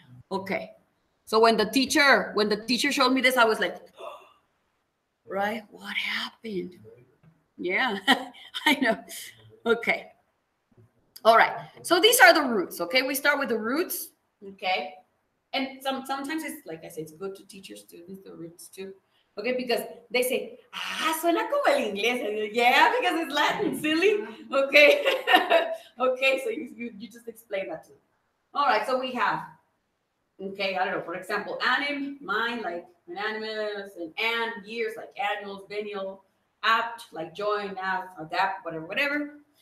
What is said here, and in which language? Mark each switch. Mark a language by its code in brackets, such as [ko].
[en] Okay, so when the teacher showed me this, I was like, right, what happened? Yeah, I know. Okay, all right. So these are the roots. Okay, we start with the roots. Okay, and sometimes it's, like I said, it's good to teach your students the roots too. Okay, because they say, [es] suena como el inglés. [en] Yeah, because it's Latin, silly. Okay. Okay, so you just explain that to them. All right, so we have, okay, I don't know, for example, anim, mind, like anonymous, and years, like annuals, biennial, apt, like join, apt, adapt, whatever.